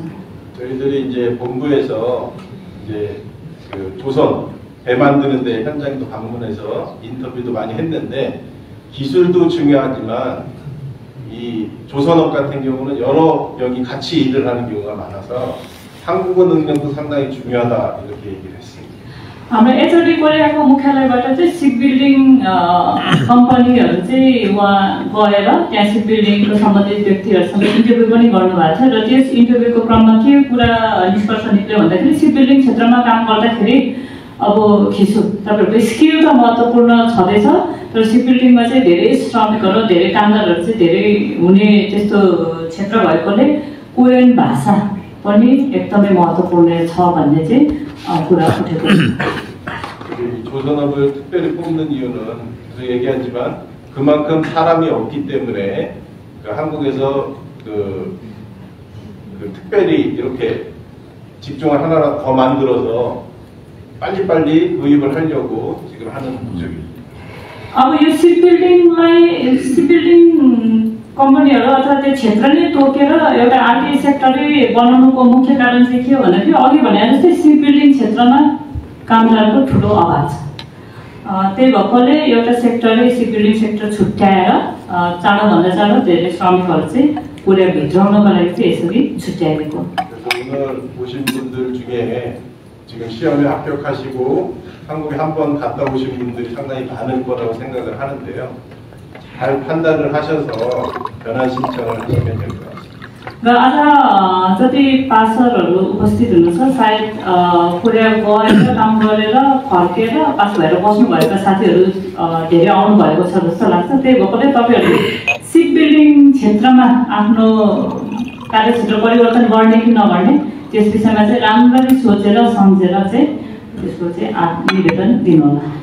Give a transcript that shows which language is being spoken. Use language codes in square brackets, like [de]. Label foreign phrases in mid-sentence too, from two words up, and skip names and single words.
[ko] 저희들이 이제 본부에서 이제 그 조선 배 만드는 데 현장도 방문해서 인터뷰도 많이 했는데 기술도 중요하지만 이 조선업 같은 경우는 여러 명이 같이 일을 하는 경우가 많아서 한국어 능력도 상당히 중요하다 이렇게 얘기를 했습니다. [ne] हाम्रो एचओडी कोरियाको मुख्यालयबाट चाहिँ [en] ship building [ne] कम्पनीहरू चाहिँ वहाँ गएर त्यहाँ सिप बिल्डिङको सम्बन्धित व्यक्तिहरूसँग इन्टरभ्यू पनि गर्नुभएको छ र त्यस इन्टरभ्यूको क्रममा के कुरा निष्कर्ष निक्ल्यो भन्दाखेरि [en] ship building [ne] क्षेत्रमा काम गर्दाखेरि अब खिसो तपाईहरुको स्किल त महत्त्वपूर्ण छँदैछ तर सिप बिल्डिङमा चाहिँ धेरै श्रमिकहरू धेरै कामदारहरू चाहिँ धेरै हुने त्यस्तो क्षेत्र भएकोले कोरियन भाषा पनि एकदमै महत्त्वपूर्ण छ भन्ने चाहिँ कुरा उठेको छ। [ko] 조선업을 특별히 뽑는 이유는 계속 얘기하지만 그만큼 사람이 없기 때문에 그 한국에서 그 특별히 이렇게 직종을 하나 더 만들어서 빨리빨리 도입을 하려고 지금 하는 목적입니다. [ne] अब यो [en] ship building [ne] कम्पनीहरू अथवा त्यो क्षेत्र नै तोकेर एउटा आर्टी सेक्टरै बनाउनुको मुख्य कारण चाहिँ के हो भन्दाखेरि अघि भने जस्तै [en] ship building [ne] क्षेत्रमा कामदारको ठुलो अभाव छ। त्यही भएकोले एउटा सेक्टरै [en] ship building sector [ne] छुट्याएर चाँडोभन्दा चाँडो धेरै श्रमिकहरू चाहिँ कोरिया भित्राउनको लागि चाहिँ यसरी छुट्याएको। [ko] 오늘 오신 분들 중에 지금 시험에 합격하시고 한국에 한번 갔다 오신 분들이 상당히 많을 거라고 생각을 하는데요. 잘 판단을 하셔서 변환 신청을 하시면 될 것 같습니다. [ne] र आज जति पासरहरू उपस्थित हुनुहुन्छ सायद कोरिया गएर काम गरेर फर्केर पास भएर बस्नुभएका साथीहरू धेरै आउनुभएको छ जस्तो लाग्छ। त्यही भएकोले तपाईँहरूले [en] ship building [ne] क्षेत्रमा आफ्नो कार्यक्षेत्र परिवर्तन गर्ने कि नगर्ने त्यस विषयमा चाहिँ राम्ररी सोचेर सम्झेर चाहिँ त्यसको चाहिँ निवेदन दिनुहोला।